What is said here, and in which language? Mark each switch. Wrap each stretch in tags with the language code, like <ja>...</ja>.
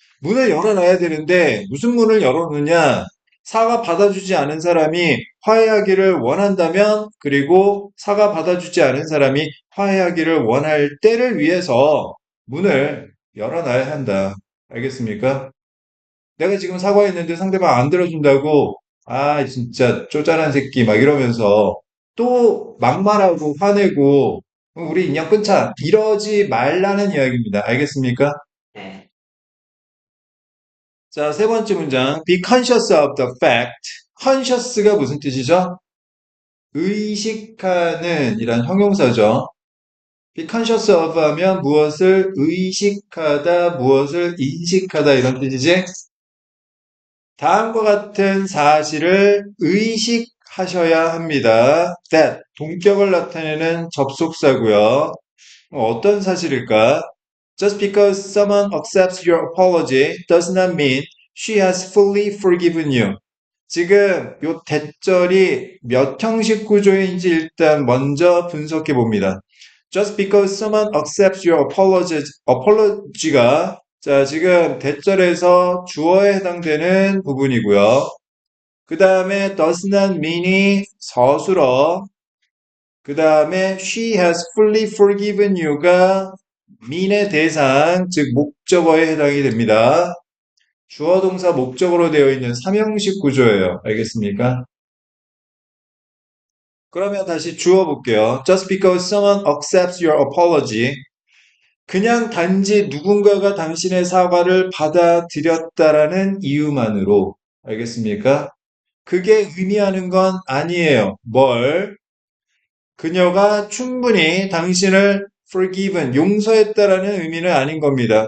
<ko>문을 열어놔야 되는데 무슨 문을 열어놓느냐? 사과 받아주지 않은 사람이 화해하기를 원한다면 그리고 사과 받아주지 않은 사람이 화해하기를 원할 때를 위해서 문을 열어놔야 한다. 알겠습니까? 내가 지금 사과했는데 상대방 안 들어준다고 아 진짜 쪼잔한 새끼 막 이러면서 또 막말하고 화내고 우리 인연 끊자 이러지 말라는 이야기입니다. 알겠습니까? 네. 자, 세 번째 문장</ko> <en>be conscious of the fact.</en> <ko>conscious가 무슨 뜻이죠? 의식하는 이란 형용사죠. be conscious of 하면 무엇을 의식하다, 무엇을 인식하다 이런 뜻이지? 다음과 같은 사실을 의식하셔야 합니다. that 동격을 나타내는 접속사고요. 어떤 사실일까?</ko> <en>Just because someone accepts your apology does not mean she has fully forgiven you.</en> <ko>지금 요 대절이 몇 형식 구조인지 일단 먼저 분석해 봅니다.</ko> <en>Just because someone accepts your apology</en> <ko>가 자, 지금 대절에서 주어에 해당되는 부분이고요. 그 다음에 does not mean이 서술어, 그 다음에</ko> <en>she has fully forgiven you</en> <ko>가 mean의 대상, 즉 목적어에 해당이 됩니다. 주어 동사 목적어로 되어 있는 삼형식 구조예요. 알겠습니까? 그러면 다시 주어 볼게요.</ko> <en>Just because someone accepts your apology.</en> <ko>그냥 단지 누군가가 당신의 사과를 받아들였다라는 이유만으로. 알겠습니까? 그게 의미하는 건 아니에요. 뭘? 그녀가 충분히 당신을 forgiven, 용서했다라는 의미는 아닌 겁니다.</ko>